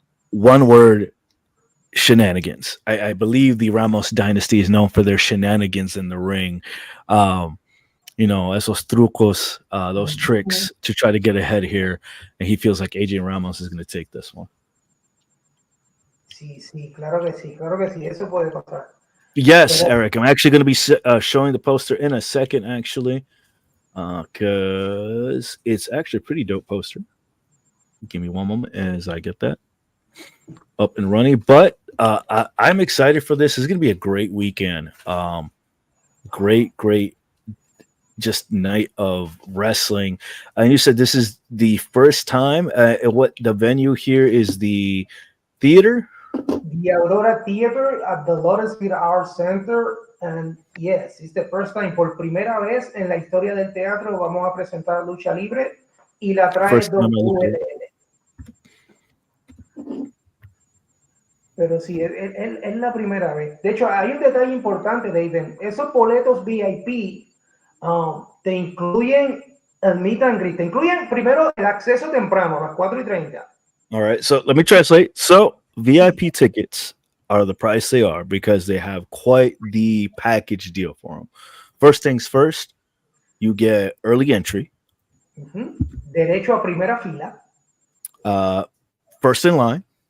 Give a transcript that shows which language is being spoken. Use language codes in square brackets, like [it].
[en] One word, shenanigans. I believe the Ramos dynasty is known for their shenanigans in the ring. [es] Esos trucos, [en] those tricks to try to get ahead here. And he feels like Adrian Ramos is going to take this one. [es] Sí, claro que sí, eso puede pasar. [en] Yes, Eric, I'm actually going to be showing the poster in a second, actually, because it's actually a pretty dope poster. Give me one moment as I get that up and running. But I'm excited for this. It's going to be a great weekend. Great just night of wrestling. And you said this is the first time. What the venue here is the theater? The Aurora Theater at the Lawrenceville Arts Center. And yes, it's the first time. [es] Por primera vez en la historia del teatro vamos a presentar Lucha Libre y la trae WLL. Pero sí, es la primera vez. De hecho, hay un detalle importante, David. Esos boletos VIP te incluyen el meet and greet. Te incluyen primero el acceso temprano a las 4:30. [en] All right, so let me translate. So VIP tickets are the price they are because they have quite the package deal for them. First things first, you get early entry. [es] Mm-hmm. Derecho a primera fila. [en] First in line.